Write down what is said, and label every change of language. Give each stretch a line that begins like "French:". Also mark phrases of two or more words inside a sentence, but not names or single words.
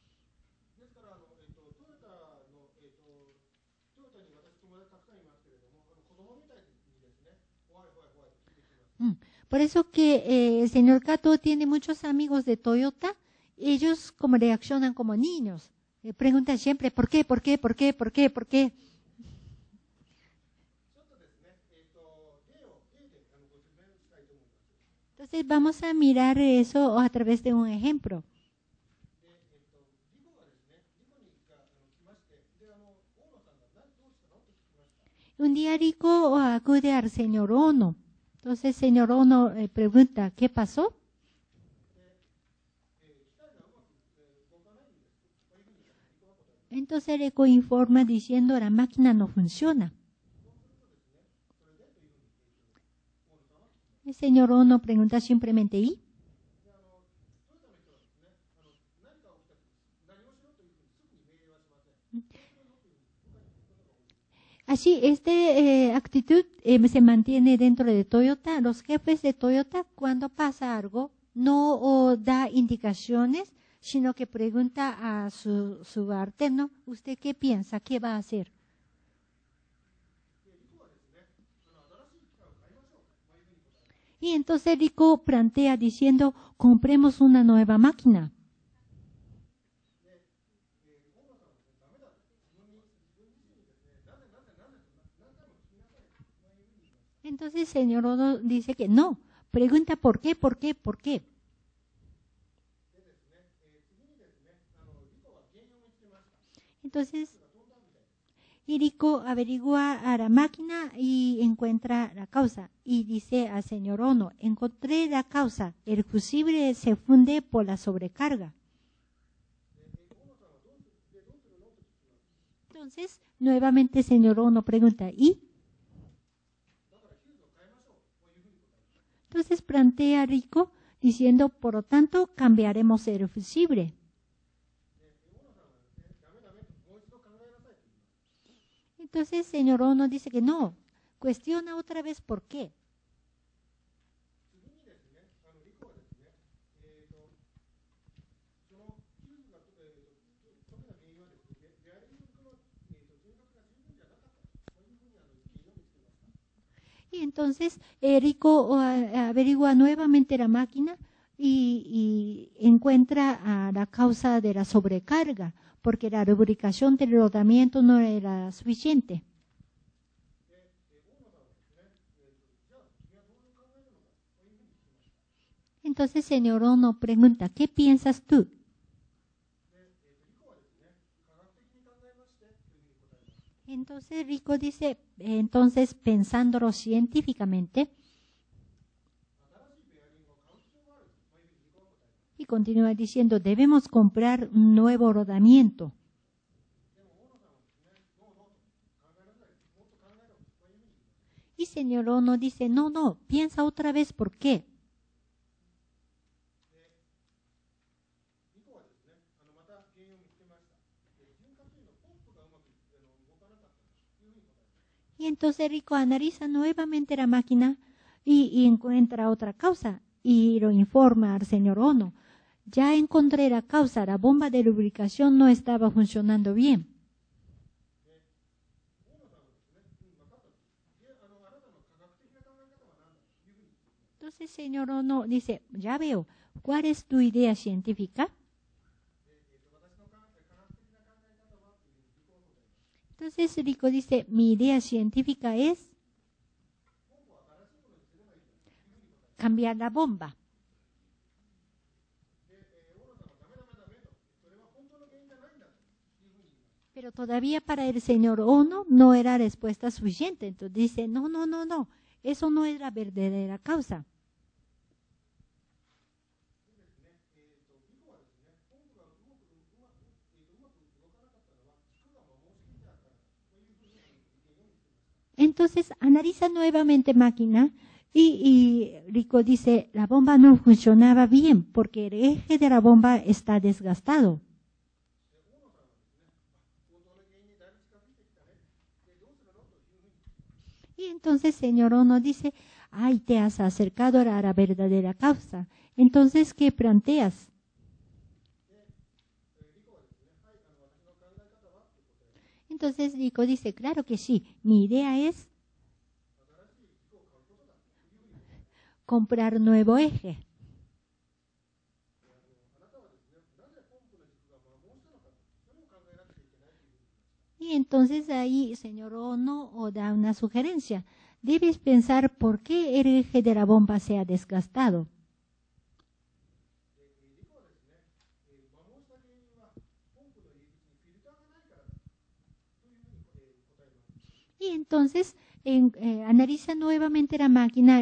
Spanish: Por eso que el señor Kato tiene muchos amigos de Toyota, ellos como reaccionan como niños. preguntan siempre, ¿por qué, por qué, por qué, por qué, por qué?
Japanese: ちょっとですね、例を例でご説明したいと思います。
Spanish: Entonces vamos a mirar eso a través de un ejemplo.
Japanese: で、リコがですね、リコに来まして、で、大野さんがどうしたのと聞きました。
Spanish: Un día Rico acude al señor Ono. Entonces señor Ono pregunta, ¿qué pasó?
Japanese: で、機械がうまく動かないんです。こういうふうにリコは答えます。
Spanish: Entonces Rico informa diciendo, la máquina no funciona.
Japanese: そうするとですね、それでというふうに大野さんは聞きます。
Spanish: El señor Ono pregunta simplemente, ¿y?
Japanese: で、トヨタの人はですね、何か起きたとき、何をしろというふうにすぐに命令はしません。どうするのというふうに部下に聞くことが多いです。
Spanish: Así, esta actitud se mantiene dentro de Toyota. Los jefes de Toyota, cuando pasa algo, no da indicaciones, sino que pregunta a su subalterno, ¿usted qué piensa? ¿Qué va a hacer?
Japanese: で、リコはですね、新しい機械を買いましょう。こういうふうに答えます。
Spanish: Y entonces Rico plantea diciendo, compremos una nueva máquina.
Japanese: で、大野さんはですね、ダメだ。自分自身にですね、なぜと何回も聞きなさい。こういうふうに言いました。
Spanish: Entonces el señor Ono dice que no, pregunta por qué, por qué, por qué.
Japanese: でですね、次にですね、リコは原因を見つけました。
Spanish: Entonces,
Japanese: が飛んだみたいです。
Spanish: y Rico averigua a la máquina y encuentra la causa. Y dice al señor Ono, encontré la causa, el fusible se funde por la sobrecarga.
Japanese: で、大野さんはどうするのと聞きます。
Spanish: Entonces, nuevamente el señor Ono pregunta, ¿y?
Japanese: だからヒューズを変えましょう。こういうふうに答えます。
Spanish: Entonces plantea Rico diciendo, por lo tanto, cambiaremos el fusible.
Japanese: で、大野さんはですね、ダメと、もう一度考えなさいと言います。
Spanish: Entonces el señor Ono dice que no, cuestiona otra vez por qué.
Japanese: 次にですね、リコはですね、そのヒューズが飛んだ原因はですね、ベアリングの金額が十分じゃなかった。こういうふうに原因を見つけました。
Spanish: Y entonces Rico averigua nuevamente la máquina y encuentra la causa de la sobrecarga, porque la lubricación del rodamiento no era suficiente.
Japanese: で、大野さんはですね、じゃあ君はどう考えるのか。こういうふうに聞きました。
Spanish: Entonces señor Ono pregunta, ¿qué piensas tú?
Japanese: で、リコはですね、科学的に考えましてというふうに答えます。
Spanish: Entonces Rico dice, entonces pensándolo científicamente,
Japanese: 新しいベアリングを買う必要がある。こういうふうにリコは答えます。
Spanish: y continúa diciendo, debemos comprar un nuevo rodamiento.
Japanese: でも大野さんはですね、ノーと考えなさい。もっと考えろ。こういうふうに言います。
Spanish: Y señor Ono dice, no, no, piensa otra vez por qué.
Japanese: で、リコはですね、また原因を見つけました。潤滑油のポンプがうまく動かなかったというふうに答えます。
Spanish: Y entonces Rico analiza nuevamente la máquina y encuentra otra causa y lo informa al señor Ono. Ya encontré la causa, la bomba de lubricación no estaba funcionando bien.
Japanese: で、大野さんはですね、分かったと。で、あなたの科学的な考え方は何だというふうに聞きます。
Spanish: Entonces señor Ono dice, ya veo, ¿cuál es tu idea científica?
Japanese: で、私の科学的な考え方はというふうにリコは答えます。
Spanish: Entonces Rico dice, mi idea científica es
Japanese: ポンプを新しいものにすればいいというふうに答えます。
Spanish: cambiar la bomba.
Japanese: で、大野さんはダメと。それは本当の原因じゃないんだというふうに言います。
Spanish: Pero todavía para el señor Ono no era respuesta suficiente. Entonces dice, no, no, no, no, eso no es la verdadera causa.
Japanese: でですね、リコはですね、ポンプがうまく動かなかったのは、軸が摩耗していたからだ。こういうふうに原因を見つけました。
Spanish: Entonces analiza nuevamente máquina y Rico dice, la bomba no funcionaba bien porque el eje de la bomba está desgastado.
Japanese: で、大野さんはですね、本当の原因にだいぶ近づいてきたね。で、どうするのというふうに聞きます。
Spanish: Y entonces señor Ono dice, ay, te has acercado a la verdadera causa. Entonces, ¿qué planteas?
Japanese: で、リコはですね、はい、私の考え方はということで、
Spanish: Entonces Rico dice, claro que sí, mi idea es
Japanese: 新しい軸を買うことだというふうに答えます。
Spanish: comprar un nuevo eje.
Japanese: あなたはですね、なぜポンプの軸が摩耗したのかと、それを考
Spanish: Y entonces ahí señor Ono da una sugerencia. Debes pensar por qué el eje de la bomba se ha desgastado. Y entonces analiza nuevamente la máquina.